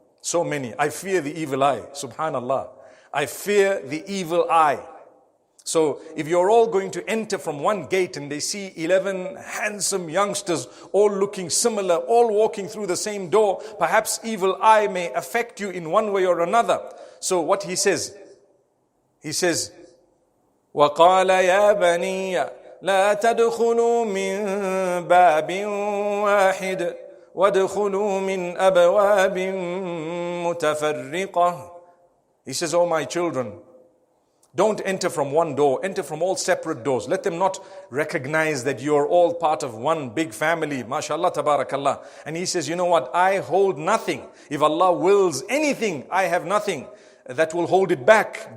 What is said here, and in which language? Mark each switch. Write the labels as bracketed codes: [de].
[en] So many. I fear the evil eye." Subhanallah. I fear the evil eye. So if you're all going to enter from one gate and they see 11 handsome youngsters all looking similar, all walking through the same door, perhaps evil eye may affect you in one way or another. So what he says? He says, [ar] وَقَالَ يَا بَنِيَّ لَا تَدْخُلُوا مِن بَابٍ وَاحِدٍ وَادْخُلُوا مِنْ أَبْوَابٍ مُتَفَرِّقَةٍ. [en] He says, "Oh my children, don't enter from one door, enter from all separate doors. Let them not recognize that you're all part of one big family. MashaAllah, tabarakallah." And he says, "You know what? I hold nothing. If Allah wills anything, I have nothing that will hold it back.